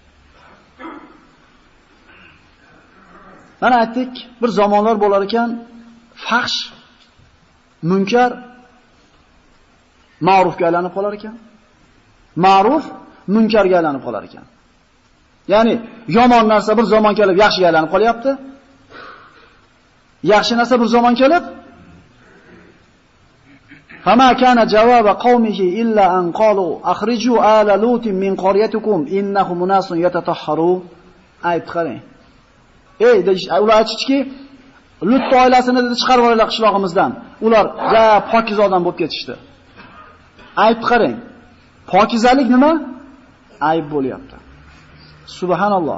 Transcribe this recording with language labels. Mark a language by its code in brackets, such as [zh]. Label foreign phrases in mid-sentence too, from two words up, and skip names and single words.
[uz] Mana aytdik, bir zamonlar bo'lar ekan, fahsh, munkar ma'rufga aylanib qolar ekan. Ma'ruf munkarga aylanib qolar ekan. Ya'ni yomon narsa bir zamon kelib yaxshiga aylanib qolyapti. Yaxshi narsa bir zamon kelib [ar] فما كان جواب قومه إلا أن قالوا أخرجوا آل لوط من قريتكم إنهم أناس يتطهرون. [uz] Ayt qarang. Ular aytishdiki, Lut oilasini dedi chiqarib olinglar qishlog'imizdan. Ular pokiz odam bo'lib ketishdi. Ayt qarang. Pokizalik nima? Ayb bo'lyapti. Subhanalloh.